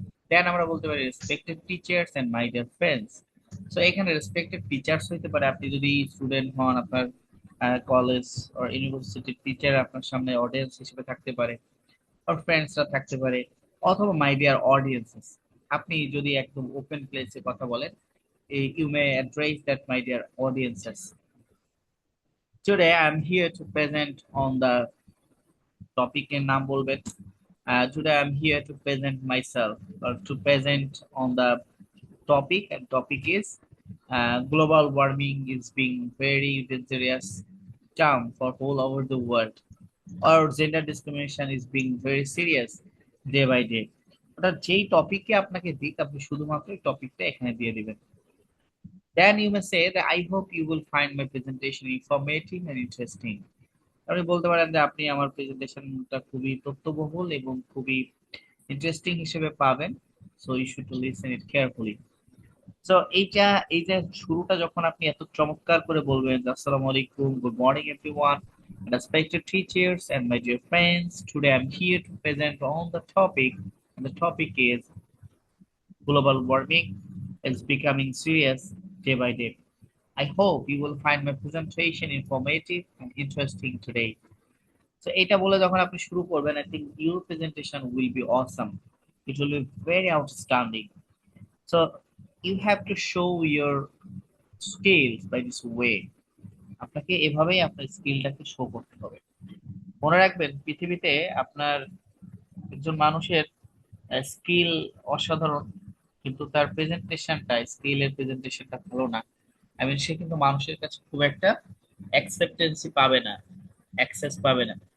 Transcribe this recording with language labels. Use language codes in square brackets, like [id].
[bn] দেন আমরা বলতে পারি [en] Respected teachers and my dear friends. [bn] So এখানে রেসপেক্টেড টিচার্স হইতে পারে, আপনি যদি স্টুডেন্ট হন, আপনার কলেজ or ইউনিভার্সিটির টিচার আপনার সামনে অডিয়েন্স হিসেবে থাকতে পারে, আর ফ্রেন্ডসরা থাকতে পারে, অথবা [en] My dear audiences. [bn] আপনি যদি একদম ওপেন প্লেসে কথা বলেন, [en] You may address that my dear audiences. Today I'm here to present on the topic [bn] এর নাম বলবেন। [en] Today I'm here to present myself or to present on the topic, and topic is global warming is being very dangerous term for all over the world, or gender discrimination is being very serious day by day. [bn] অর্থাৎ যেই টপিকে আপনাকে দিক, আপনি শুধুমাত্র এই টপিকটা এখানে দিয়ে দিবেন। [en] Then you may say that I hope you will find my presentation informative and interesting. [bn] আপনি বলতে পারেন যে আপনি আমার প্রেজেন্টেশনটা খুবই তথ্যবহুল এবং খুবই ইন্টারেস্টিং হিসেবে পাবেন, [en] So you should listen it carefully. [bn] So এই যে শুরুটা যখন আপনি এত চমৎকার করে বলবেন, [en] আসসালামু আলাইকুম, good morning everyone, respected teachers and my dear friends, today I'm here to present on the topic, and the topic is global warming is becoming serious day by day. I hope you will find my presentation informative and interesting today. So [bn] এটা বলে যখন আপনি শুরু করবেন, [en] I think your presentation will be awesome. It will be very outstanding. So you have to show your skills by this way. [bn] আপনাকে এভাবেই আপনার স্কিলটাকে show করতে হবে। মনে রাখবেন, পৃথিবীতে আপনার একজন মানুষের স্কিল অসাধারণ, কিন্তু তার প্রেজেন্টেশনটা, স্কিলের প্রেজেন্টেশনটা ভালো না, আই মিন সে কিন্তু মানুষের কাছে খুব একটা অ্যাকসেপ্টেন্সি পাবে না, অ্যাক্সেস পাবে না।